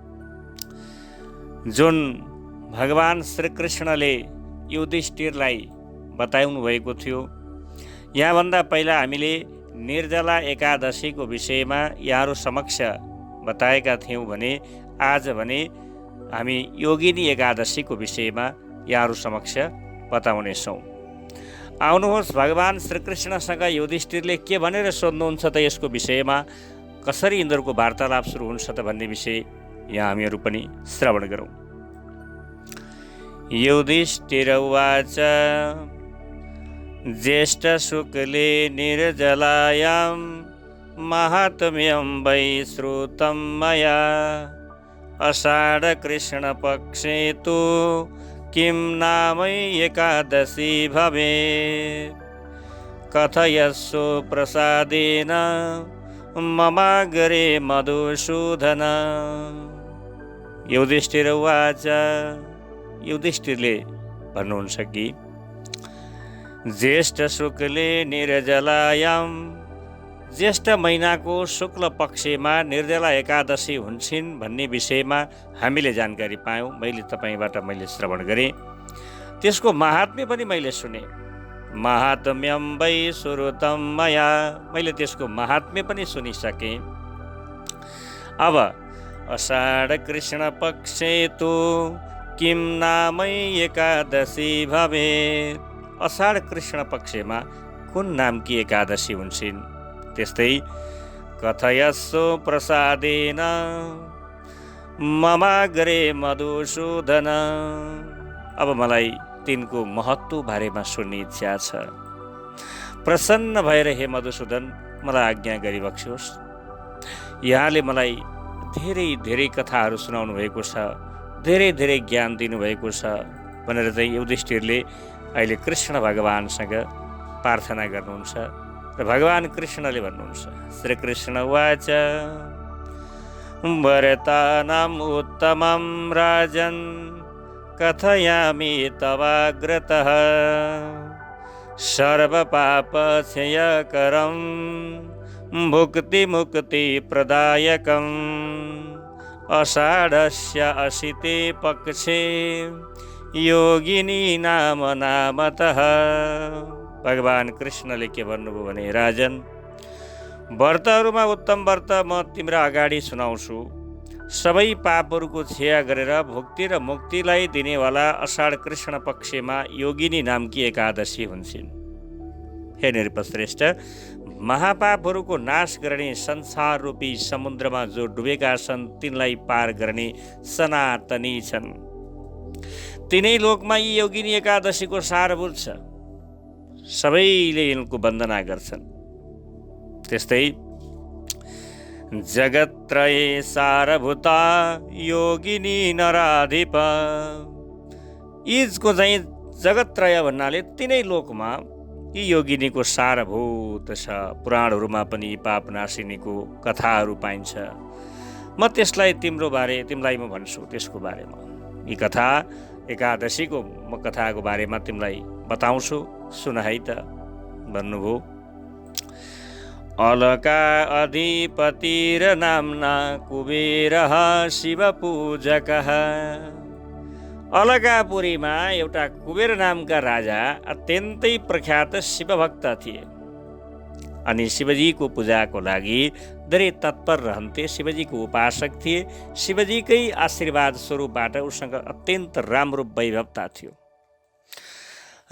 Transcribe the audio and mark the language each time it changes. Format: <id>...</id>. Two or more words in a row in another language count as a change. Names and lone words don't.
<ne>जुन भगवान श्रीकृष्णले युधिष्ठिरलाई बताउनु भएको थियो, यहाँभन्दा पहिला हामीले निर्जला एकादशीको विषयमा यहाँहरू समक्ष बताएका थियौँ भने आज भने हामी योगिनी एकादशीको विषयमा यहाँहरू समक्ष बताउनेछौँ। आउनुहोस्, भगवान श्रीकृष्णसँग युधिष्ठिरले के भनेर सोध्नुहुन्छ त यसको विषयमा, कसरी यिनीहरूको वार्तालाप सुरु हुन्छ त भन्ने विषय यहाँ हामीहरू पनि श्रवण गरौँ।</ne> <sa>युधिष्ठिर उवाच ज्येष्ठ शुक्ले निर्जलायां माहात्म्यं वै श्रुतं मया आषाढ कृष्ण पक्षे तु किं नाम एकादशी भवेत् कथयस्व प्रसादेन ममाग्रे मधुसूदन। युधिष्ठिर उवाच,</sa> <ne>युधिष्ठिरले भन्नुहुन्छ कि</ne> <sa>ज्येष्ठ शुक्ले निर्जलायां,</sa> <ne>ज्येष्ठ महिनाको शुक्ल पक्षमा निर्जला एकादशी हुन्छन् भन्ने विषयमा हामीले जानकारी पायौँ। मैले तपाईँबाट श्रवण गरेँ, त्यसको महात्म्य पनि मैले सुने।</ne> <sa>महात्म्यं वै श्रुतं मया,</sa> <ne>मैले त्यसको महात्म्य पनि सुनिसकेँ। अब</ne> <sa>आषाढ कृष्ण पक्षे तु किं नाम एकादशी भवेत्,</sa> <ne>आषाढ कृष्ण पक्षमा कुन नामकी एकादशी हुन्छन्।</ne> <sa>त्यस्तै कथयस्व प्रसादेन ममाग्रे मधुसूदन,</sa> <ne>अब मलाई तिनको महत्त्व बारेमा सुन्ने इच्छा छ। प्रसन्न भएर हे मधुसूदन मलाई आज्ञा गरिबक्स्योस्। यहाँले मलाई धेरै धेरै कथाहरू सुनाउनु भएको छ, धेरै धेरै ज्ञान दिनुभएको छ भनेर चाहिँ युधिष्ठिरले अहिले कृष्ण भगवानसँग प्रार्थना गर्नुहुन्छ। र भगवान कृष्णले भन्नुहुन्छ,</ne> <sa>श्रीकृष्ण उवाच वरतानाम् उत्तमं राजन् कथयामि तवाग्रतः सर्वपापक्षयकरं भुक्तिमुक्तिप्रदायकम् आषाढस्य अशिते पक्षे योगिनी नाम नामतः।</sa> <ne>भगवान कृष्णले के भन्नुभयो भने, राजन, व्रतहरूमा उत्तम व्रत म तिम्रो अगाडि सुनाउँछु। सबै पापहरूको क्षय गरेर भुक्ति र मुक्तिलाई दिनेवाला आषाढ कृष्ण पक्षमा योगिनी नामकी एकादशी हुन्छन्। हे नृपश्रेष्ठ, महापापहरूको नाश गर्ने संसार रूपी समुद्रमा जो डुबेका छन् तिनलाई पार गर्ने सनातनी छन्। तिनै लोकमा यी योगिनी एकादशीको सारभूत छ, सबैले यिनको वन्दना गर्छन्। त्यस्तै</ne> <sa>जगत्त्रये सारभूता योगिनी नराधिप,</sa> <ne>यीजको चाहिँ जगत्त्रय भन्नाले तिनै लोकमा यी योगिनीको सारभूत छ। पुराणहरूमा पनि पापनाशिनीको कथाहरू पाइन्छ। म त्यसलाई तिमीलाई म भन्छु त्यसको बारेमा। यी कथा एकादशीको म कथाको बारेमा तिमीलाई बताउँछु, सुन है त। भन्नुभयो,</ne> <sa>अलका अधिपतिर नाम्ना कुबेरः शिवपूजकः।</sa> <ne>अलकापुरीमा एउटा कुबेर नामका राजा अत्यन्तै प्रख्यात शिवभक्त थिए अनि शिवजीको पूजाको लागि धेरै तत्पर रहन्थे। शिवजीको उपासक थिए। शिवजीकै आशीर्वाद स्वरूपबाट उसँग अत्यन्त राम्रो वैभवता थियो।</ne>